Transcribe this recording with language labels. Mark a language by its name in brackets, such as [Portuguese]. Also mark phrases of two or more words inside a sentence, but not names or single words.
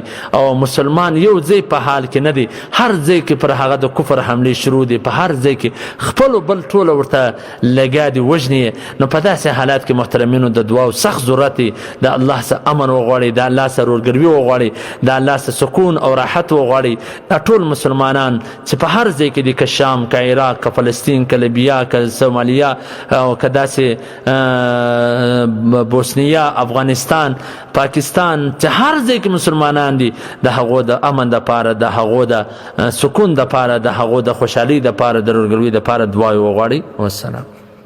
[Pashto] او مسلمان یو ځای په حال کې نه دی هر ځای کې پر هغه د کفر حملې شروع دي په هر ځای کې خپل بل ټوله ورته لګیا دي وژني نو په داسې حالات کې محترمینو د دعاو سخت ضرورت دی د الله څخه امن وغواړئ د الله څخه ورورګلوي وغواړئ د الله څخه سکون او راحت وغواړئ دا ټول مسلمانان چې په هر ځای کې دي که شام که عراق که فلسطین که لیبیا که سومالیا او که داسې بوسنیا افغانستان پاکستان چې هر ځای کې مسلمانان دي د هغو د امن دپاره د هغو د سکون دپاره د هغو د خوشحالۍ دپاره د ورورګلوۍ دپاره دعا وغواړئ والسلام